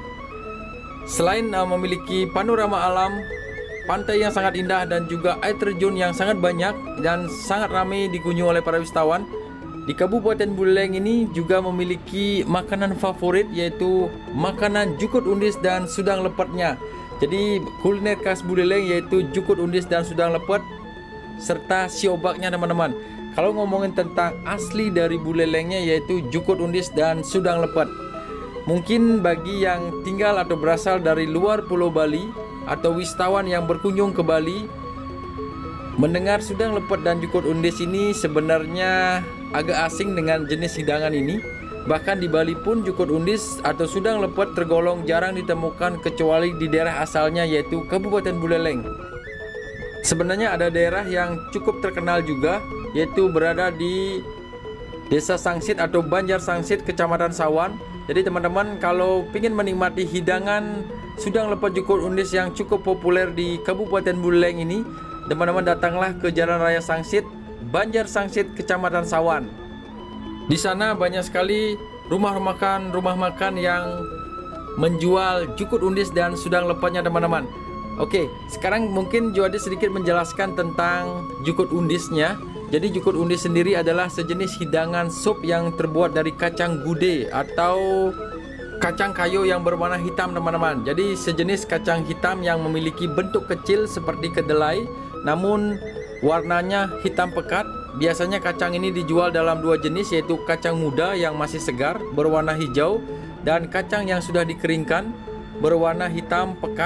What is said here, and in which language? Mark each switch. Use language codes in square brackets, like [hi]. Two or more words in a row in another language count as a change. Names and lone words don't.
[id] Selain memiliki panorama alam, pantai yang sangat indah dan juga air terjun yang sangat banyak dan sangat ramai dikunjungi oleh para wisatawan, di Kabupaten Buleleng ini juga memiliki makanan favorit, yaitu makanan jukut undis dan sudang lepetnya. Jadi kuliner khas Buleleng yaitu jukut undis dan sudang lepet serta siobaknya teman-teman. Kalau ngomongin tentang asli dari Bulelengnya yaitu jukut undis dan sudang lepet. Mungkin bagi yang tinggal atau berasal dari luar Pulau Bali atau wisatawan yang berkunjung ke Bali, mendengar sudang lepet dan jukut undis ini sebenarnya agak asing dengan jenis hidangan ini. Bahkan di Bali pun jukut undis atau sudang lepet tergolong jarang ditemukan kecuali di daerah asalnya yaitu Kabupaten Buleleng. Sebenarnya ada daerah yang cukup terkenal juga, yaitu berada di Desa Sangsit atau Banjar Sangsit, Kecamatan Sawan. Jadi teman-teman kalau ingin menikmati hidangan Sudang Lepet Jukut Undis yang cukup populer di Kabupaten Buleleng ini, teman-teman datanglah ke Jalan Raya Sangsit, Banjar Sangsit, Kecamatan Sawan. Di sana banyak sekali rumah makan yang menjual jukut undis dan sudang lepetnya teman-teman. Oke, sekarang mungkin Joadi sedikit menjelaskan tentang jukut undisnya. Jadi jukut undis sendiri adalah sejenis hidangan sup yang terbuat dari kacang gude atau kacang kayu yang berwarna hitam teman-teman. Jadi sejenis kacang hitam yang memiliki bentuk kecil seperti kedelai, namun warnanya hitam pekat. Biasanya kacang ini dijual dalam dua jenis, yaitu kacang muda yang masih segar berwarna hijau dan kacang yang sudah dikeringkan berwarna hitam pekat.